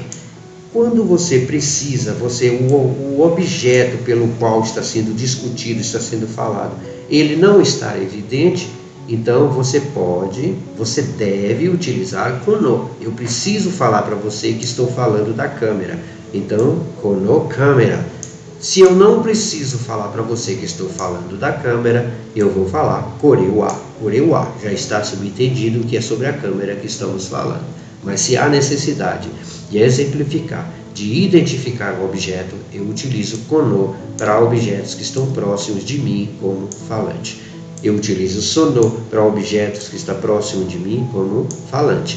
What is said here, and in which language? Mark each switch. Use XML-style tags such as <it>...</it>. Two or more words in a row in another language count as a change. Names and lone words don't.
<pt>Quando você precisa, o objeto pelo qual está sendo discutido, está sendo falado, ele não está evidente, então você deve utilizar kono. Eu preciso falar para você que estou falando da câmera. Então, kono câmera. Se eu não preciso falar para você que estou falando da câmera, eu vou falar</pt> <ja>kore wa. Kore wa.</ja> <pt>Já está subentendido que é sobre a câmera que estamos falando. Mas se há necessidade de exemplificar, de identificar o objeto, eu utilizo kono para objetos que estão próximos de mim como falante. Eu utilizo sono para objetos que estão próximos de mim como falante.</pt>